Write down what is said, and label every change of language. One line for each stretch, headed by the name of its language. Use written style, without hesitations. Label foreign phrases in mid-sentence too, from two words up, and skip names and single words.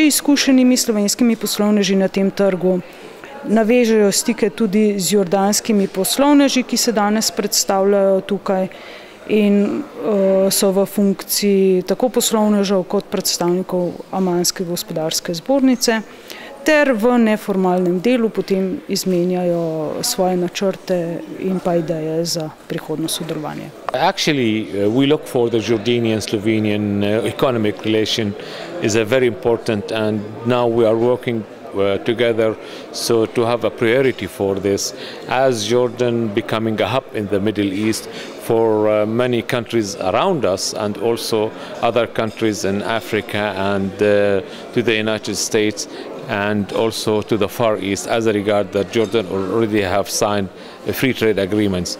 Slovenian: izkušenimi slovenskimi poslovneži na tem trgu, navežejo stike tudi z jordanskimi poslovneži, ki se danes predstavljajo tukaj in so v funkciji tako poslovnežev kot predstavnikov Amanske gospodarske zbornice, ter v neformalnem delu potem izmenjajo svoje načrte in pa ideje za prihodno sodelovanje.
English: Actually, we look for the Jordanian-Slovenian economic relation is a very important, and now we are working together so to have a priority for this, as Jordan becoming a hub in the Middle East for many countries around us and also other countries in Africa and to the United States and also to the Far East, as a regard that Jordan already have signed free trade agreements.